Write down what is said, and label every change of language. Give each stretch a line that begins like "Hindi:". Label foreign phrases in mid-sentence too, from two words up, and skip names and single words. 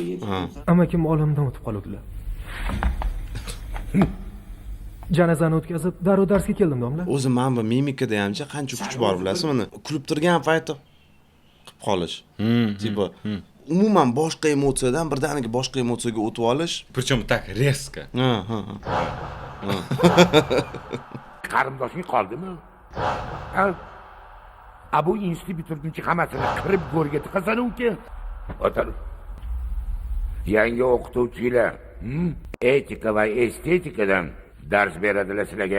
Uzbek: Amakim olamdan o'tib qoluvdilar. Janozani o'tkazib, darrov darsga keldim domla. O'zi men bu mimikada hamcha qancha kuch bor bilasizmi? Kulib turgan payti qilib qolish. Tipo umuman boshqa emotsiyadan birdaniga boshqa emotsiyaga o'tib olish.
Russian: Причем так резко.
Uzbek: Qarindoshing qoldimi? Bu institut bitirguncha hammasini qirib go'rga tiqasan uka. O'tir. Yangi o'qituvchilar etika va estetikadan dars beradilar sizlarga.